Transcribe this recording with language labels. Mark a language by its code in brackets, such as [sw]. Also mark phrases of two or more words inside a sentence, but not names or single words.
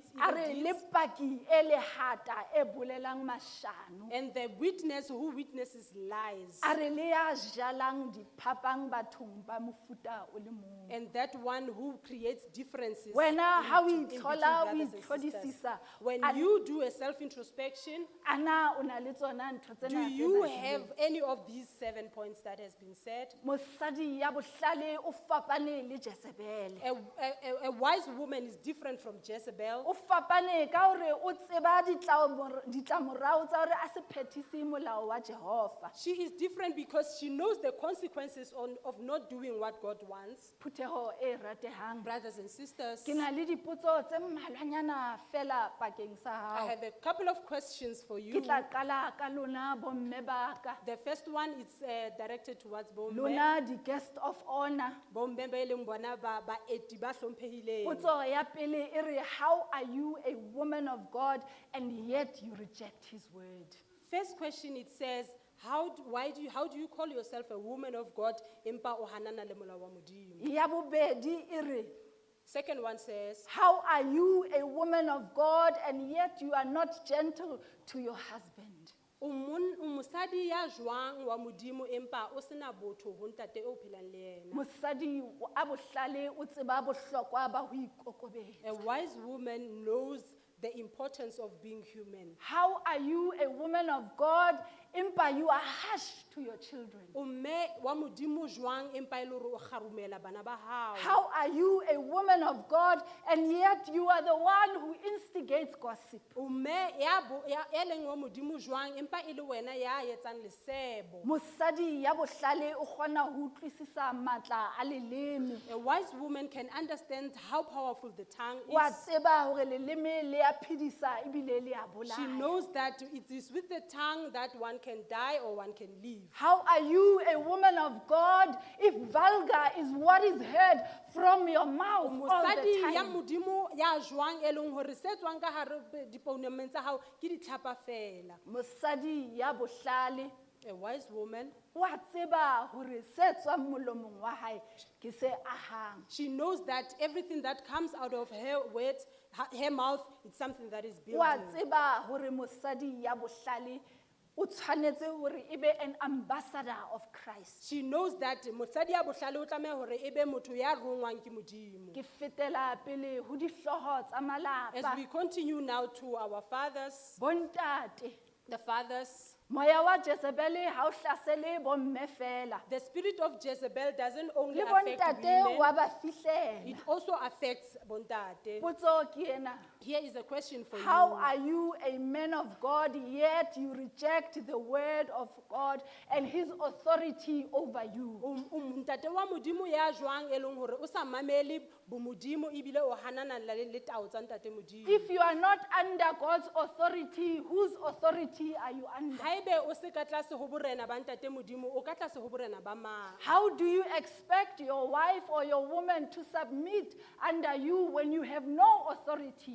[en] A evil [st] re le [en] deeds. [st] paki e lehata e bolelang mashano. [en] And the witness who witnesses lies. [st] A re le ya jalang diphapang bathong ba mofuta o le mong. [en] And that one who creates differences. [st] Wena ha o [en] in between [st] itlhola, o [en] brothers and sisters. [st] itlhodisisa, [en] When a- you do a self-introspection, [st] ana o na le tsona ntho [en] do [st] tsena tse [en] you [st] badileng? [en] have any of these 7 points that has been said? [st] Mosadi ya bohlale o fapane le Jezebel. [en] A wise woman is different from Jezebel. [st] o fapane ka hore o tseba ditlamorao tsa hore a se phethise molao wa Jehova. [en] She is different because she knows the consequences of not doing what God wants. [st] Phutheho e ratehang. [en] Brothers and sisters, [st] Ke na le dipotso tse mmalwanyana fela bakeng sa [en] I [st] hao. [en] have a couple of questions for [st] Ke [en] you. [st] tla qala ka lona bomme ba ka. [en] The first one is directed towards Bomme. [st] Lona di [en] guest of honor. [st] Bomme ba e leng bona baeti ba hlomphehileng. Potso ya pele e re, [en] how are you a woman of God and yet you reject his word? First question, it says, how do you call yourself a woman of God? [st] Empa o hanana le molao wa Modimo. Ya bobedi e re, [en] Second one says, how are you a woman of God and yet you are not gentle to your husband? [st] o mosadi ya jwang wa Modimo empa o sena botho ho ntate o phelang le yena. Mosadi a bohlale o tseba bohlokwa ba ho ikokobetsa. [en] A wise woman knows the importance of being human. How are you a woman of God empa you are harsh to your children? [st] O mme wa Modimo jwang empa e le hore o kgarumela bana ba hao. [en] How are you a woman of God and yet you are the one who instigates gossip? [st] O mme ya leng wa Modimo jwang empa e le wena ya etsang lesebo. Mosadi ya bohlale o kgona ho utlwisisa matla a leleme. [en] A wise woman can understand how powerful the tongue [st] Wa [en] is. [st] tseba hore leleme le a phedisa ebile le a [en] She [st] bolaya. [en] knows that it is with the tongue that one can die or one can live. How are you a woman of God if vulgar is what is heard from your mouth all the [st] Mosadi ya [en] time? [st] Modimo ya jwang e leng hore se tswang ka hare dipounameng tsa hao ke ditlhapa fela. Mosadi ya bohlale [en] A wise woman, [st] wa tseba hore se tswang molomong wa hae ke se ahang. [en] she knows that everything that comes out of her words, her mouth, it's something that is [st] Wa [en] building. [st] tseba hore mosadi ya bohlale o tshwanetse hore e be [en] an ambassador of Christ. She knows that [st] mosadi ya bohlale o tlameha hore ebe motho ya rongwang ke Modimo. Ke fetela pele ho dihloho tsa [en] As [st] malapa. [en] we continue now to our fathers, [st] Bontate, [en] the fathers, [st] moya wa Jezebel ha o hlasele bomme fela. [en] the spirit of Jezebel doesn't only [st] Le [en] affect [st] bontate [en] women, [st] wa ba fihlela. [en] it also affects bontate. [st] Potso ke ena. [en] Here is a question for How you. are you a man of God yet you reject the word of God and his authority over you? [st] Ntate wa Modimo ya jwang e leng hore o sa mamele bo Modimo ebile o hanana le tao tsa ntate Modimo. [en] If you are not under God's authority, whose authority are you under? [st] Haebe o se ka tlase ho borena ba ntate Modimo, o ka tlase ho borena ba mang? [en] How do you expect your wife or your woman to submit under you when you have no authority